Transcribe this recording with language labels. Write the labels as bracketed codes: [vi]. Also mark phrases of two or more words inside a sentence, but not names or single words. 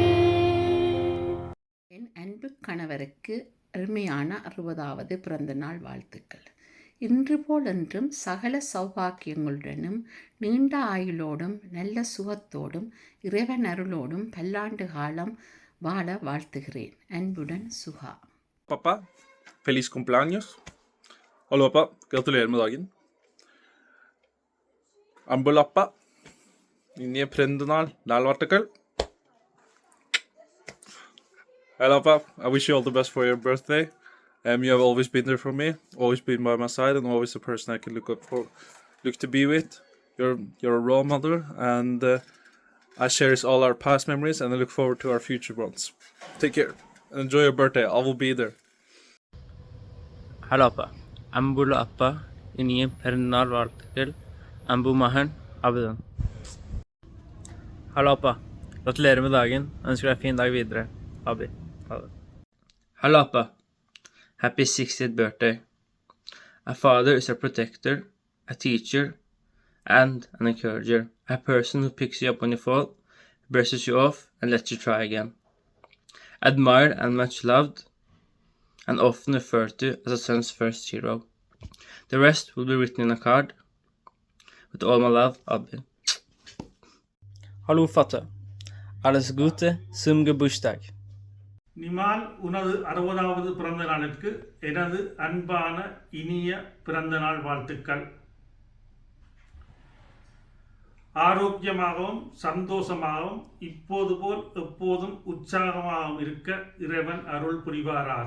[ta] என் அன்பு கணவருக்கு அருமையான 60வது பிறந்த நாள் வாழ்த்துக்கள். இன்று போல் என்றும் சகல சௌபாக்கியங்களுடனும் நீண்ட ஆயுளோடும் நல்ல சுகத்தோடும் இறைவன் அருளோடும் பல்லாண்டு காலம் வாழ வாழ்த்துகிறேன். அன்புடன் சுகா. [es] Papá, feliz cumpleaños. [no] Hallo pappa, gratulerer med dagen. [ta] Ambulappa, [ml] ഇനിയ പിറന്നാൾ നാൾവാർത്തകൾ. [en] Hello pappa, I wish you all the best for your birthday. You have always been there for me, always been by my side, and always a person I can look to be with. You're a role model, and I cherish all our past memories, and I look forward to our future ones. Take care and enjoy your birthday. I will be there. [ta] ஹலோ அப்பா, அன்புள்ள அப்பா, இனிய பிறந்தநாள் வாழ்த்துக்கள். அன்பு மகன் Abidan. [no] Hallå appa, gratulerer med dagen. Ønsker deg en fin dag videre. Abi. Ha det. [en] Hallo appa, happy 60th birthday. A father is a protector, a teacher, and an encourager. A person who picks you up when you fall, brushes you off, and lets you try again. Admired and much loved, and often referred to as a son's first hero. The rest will be written in a card. With all my love, Abi. [de] Hallo Vater, alles Gute zum Geburtstag. [ta] நிமால், உனது 60வது பிறந்த நாளுக்கு எனது அன்பான இனிய பிறந்த நாள் வாழ்த்துக்கள். ஆரோக்கியமாகவும் சந்தோஷமாகவும் இப்போது போல் எப்போதும் உற்சாகமாகவும் இருக்க இறைவன் அருள் புரிவாராக.